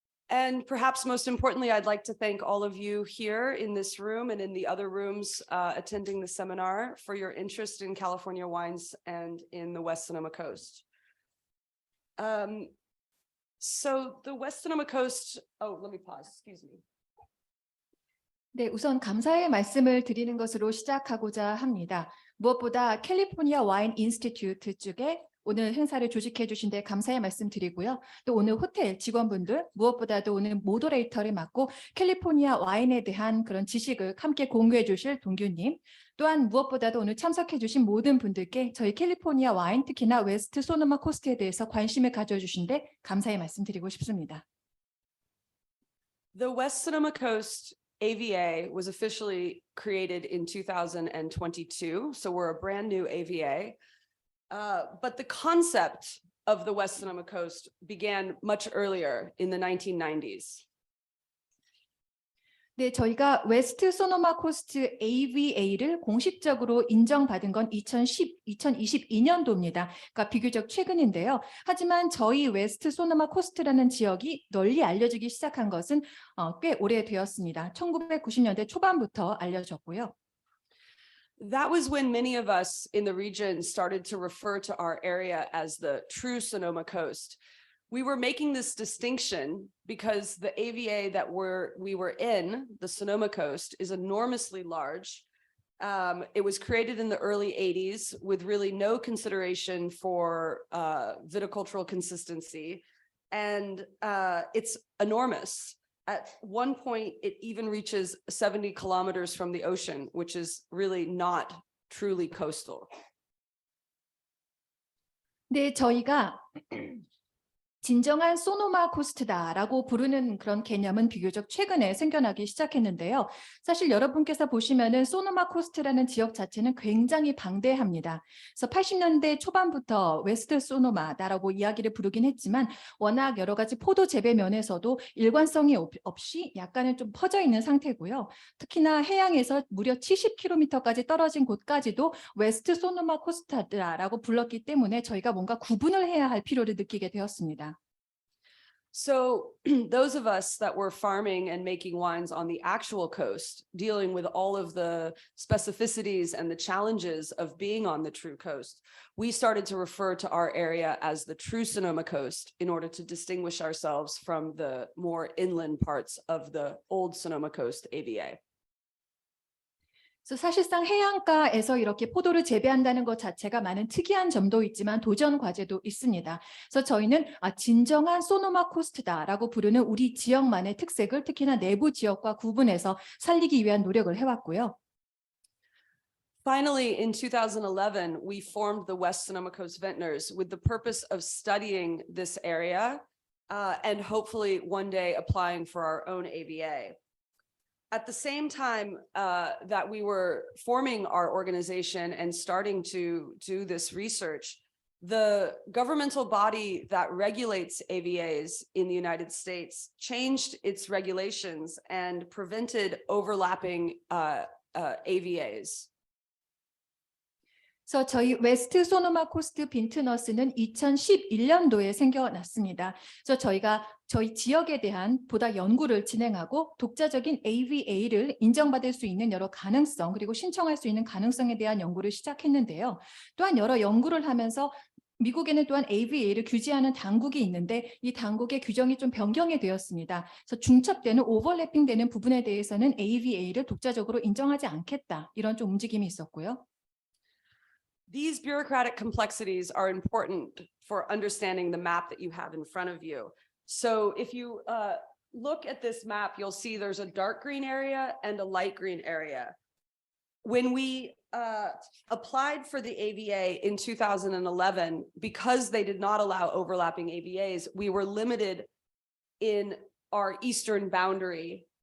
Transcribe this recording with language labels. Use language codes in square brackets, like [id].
[en] And perhaps most importantly, I'd like to thank all of you here in this room and in the other rooms attending the seminar for your interest in California wines and in the West Sonoma Coast. So the West Sonoma Coast, let me pause, excuse me. [ko] 네, 우선 감사의 말씀을 드리는 것으로 시작하고자 합니다. 무엇보다 캘리포니아 와인 인스티튜트 쪽에 오늘 행사를 조직해 주신 데 감사의 말씀 드리고요. 또 오늘 호텔 직원분들, 무엇보다도 오늘 모더레이터를 맡고 캘리포니아 와인에 대한 그런 지식을 함께 공유해 주실 동규님, 또한 무엇보다도 오늘 참석해 주신 모든 분들께 저희 캘리포니아 와인, 특히나 웨스트 소노마 코스트에 대해서 관심을 가져주신 데 감사의 말씀 드리고 싶습니다. [en] The West Sonoma Coast AVA was officially created in 2022, so we're a brand new AVA. But the concept of the West Sonoma Coast began much earlier in the 1990s. [ko] 네, 저희가 웨스트 소노마 코스트 AVA를 공식적으로 인정받은 건 2022년도입니다. 그러니까 비교적 최근인데요. 하지만 저희 웨스트 소노마 코스트라는 지역이 널리 알려지기 시작한 것은 꽤 오래되었습니다. 1990년대 초반부터 알려졌고요. [en] That was when many of us in the region started to refer to our area as the true Sonoma Coast. We were making this distinction because the AVA that we were in, the Sonoma Coast, is enormously large. It was created in the early 80s with really no consideration for viticultural consistency, and it's enormous. At one point, it even reaches 70 kilometers from the ocean, which is really not truly coastal. [ko] 네, 저희가 진정한 소노마 코스트다라고 부르는 그런 개념은 비교적 최근에 생겨나기 시작했는데요. 사실 여러분께서 보시면은 소노마 코스트라는 지역 자체는 굉장히 방대합니다. 그래서 80년대 초반부터 웨스트 소노마다라고 이야기를 부르긴 했지만 워낙 여러 가지 포도 재배 면에서도 일관성이 없이 약간은 좀 퍼져 있는 상태고요. 특히나 해양에서 무려 70km까지 떨어진 곳까지도 웨스트 소노마 코스트다라고 불렀기 때문에 저희가 뭔가 구분을 해야 할 필요를 느끼게 되었습니다. [en] So those of us that were farming and making wines on the actual coast, dealing with all of the specificities and the challenges of being on the true coast, we started to refer to our area as the true Sonoma Coast in order to distinguish ourselves from the more inland parts of the old Sonoma Coast AVA. [ko] 그래서 사실상 해안가에서 이렇게 포도를 재배한다는 것 자체가 많은 특이한 점도 있지만 도전 과제도 있습니다. 그래서 저희는 진정한 소노마 코스트다라고 부르는 우리 지역만의 특색을 특히나 내부 지역과 구분해서 살리기 위한 노력을 해왔고요. [en] Finally, in 2011, we formed the West Sonoma Coast Vintners with the purpose of studying this area and hopefully one day applying for our own AVA. At the same time that we were forming our organization and starting to do this research, the governmental body that regulates AVAs in the United States changed its regulations and prevented overlapping AVAs. [ko] 그래서 저희 웨스트 소노마 코스트 빈트너스는 2011년도에 생겨났습니다. 그래서 저희가 저희 지역에 대한 보다 연구를 진행하고 독자적인 AVA를 인정받을 수 있는 여러 가능성 그리고 신청할 수 있는 가능성에 대한 연구를 시작했는데요. 또한 여러 연구를 하면서 미국에는 또한 AVA를 규제하는 당국이 있는데 이 당국의 규정이 좀 변경이 되었습니다. 그래서 중첩되는 오버래핑 되는 부분에 대해서는 AVA를 독자적으로 인정하지 않겠다. 이런 좀 움직임이 있었고요. [en] These bureaucratic complexities are important for understanding the map that you have in front of you. So if you look at this map, you'll see there's a dark green area and a light green area. When we applied for the AVA in 2011, because they did not allow overlapping AVAs, we were limited in our eastern boundary.